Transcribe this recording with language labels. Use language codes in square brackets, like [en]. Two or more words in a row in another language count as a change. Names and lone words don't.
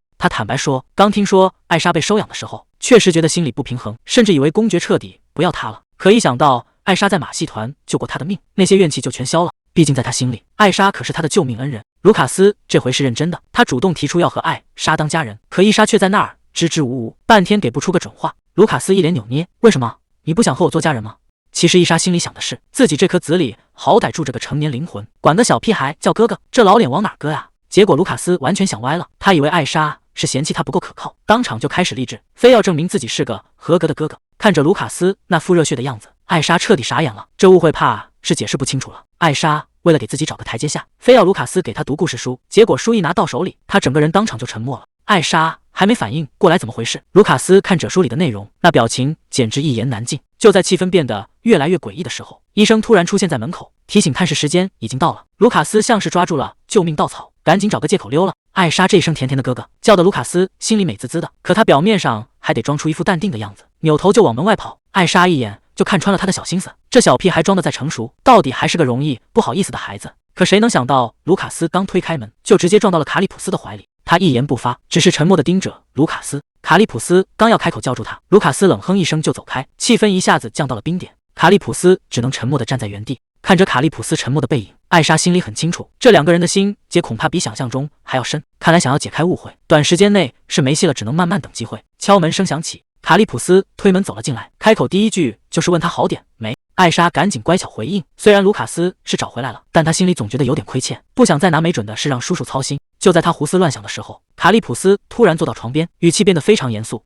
[zh] 他坦白說，剛聽說艾莎被收養的時候，確實覺得心裡不平衡，甚至以為公爵徹底不要他了。可一想到艾莎在馬戲團救過他的命，那些怨氣就全消了。畢竟在他心裡，艾莎可是他的救命恩人。盧卡斯這回是認真的，他主動提出要和艾莎當家人，可伊莎卻在那兒支支吾吾，半天給不出個準話。盧卡斯一臉扭捏，為什麼？你不想和我做家人嗎？其實伊莎心裡想的是，自己這顆子裡好歹住着個成年靈魂，管個小屁孩叫哥哥，這老臉往哪擱呀？結果盧卡斯完全想歪了，他以為艾莎是嫌棄他不夠可靠，當場就開始勵志，非要證明自己是個合格的哥哥。看着盧卡斯那副熱血的樣子，艾莎徹底傻眼了，這誤會怕是解釋不清楚了。艾莎為了給自己找個台階下，非要盧卡斯給他讀故事書，結果書一拿到手裡，他整個人當場就沉默了。艾莎還沒反應過來怎麼回事，盧卡斯看着書裡的內容，那表情簡直一言難盡。就在氣氛變得越来越詭異的時候，醫生突然出現在門口，提醒探视時間已經到了。盧卡斯像是抓住了救命稻草，趕緊找個借口溜了。艾莎這一聲甜甜的哥哥叫得盧卡斯心裡美滋滋的，可他表面上還得裝出一副淡定的樣子，扭頭就往門外跑。艾莎一眼就看穿了他的小心思，這小屁孩裝得再成熟，到底還是個容易不好意思的孩子。可誰能想到，盧卡斯剛推開門，就直接撞到了卡里普斯的懷裡。他一言不發，只是沉默地盯着盧卡斯。卡利普斯剛要開口叫住他，盧卡斯冷哼一聲就走開，氣氛一下子降到了冰點。卡利普斯只能沉默地站在原地，看着卡利普斯沉默的背影，艾莎心裡很清楚，這2個人的心結恐怕比想象中還要深。看來想要解開誤會，短時間內是沒戲了，只能慢慢等機會。敲門聲響起，卡利普斯推門走了進來，開口第一句就是問他好點沒。艾莎趕緊乖巧回應，雖然盧卡斯是找回來了，但他心裡總覺得有點虧欠，不想再拿沒準的事讓叔叔操心。就在他胡思亂想的時候，卡利普斯突然坐到床邊，語氣變得非常嚴肅。